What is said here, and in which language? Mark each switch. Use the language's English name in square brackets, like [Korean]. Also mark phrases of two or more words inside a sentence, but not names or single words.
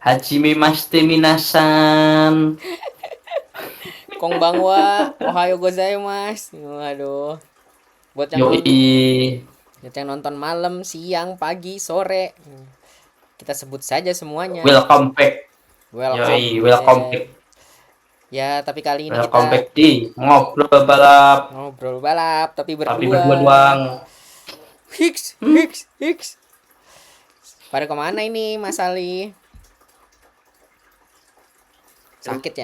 [Japanese] はじめまして皆さん. こんばんは、おはようございます. [Indonesian] Waduh. Buat yang Yoi. buat yang nonton malam, siang, pagi, sore. Kita sebut saja semuanya. [English] Welcome back. Welcome Yoi, welcome back. back. [Indonesian] Ya, tapi kali ini [English] Welcome [Indonesian] kita back di ngobrol balap. ngobrol balap tapi Tapi berdua. berdua doang. Hiks, hiks, hiks. Pada kemana ini Mas Ali? Sakit ya?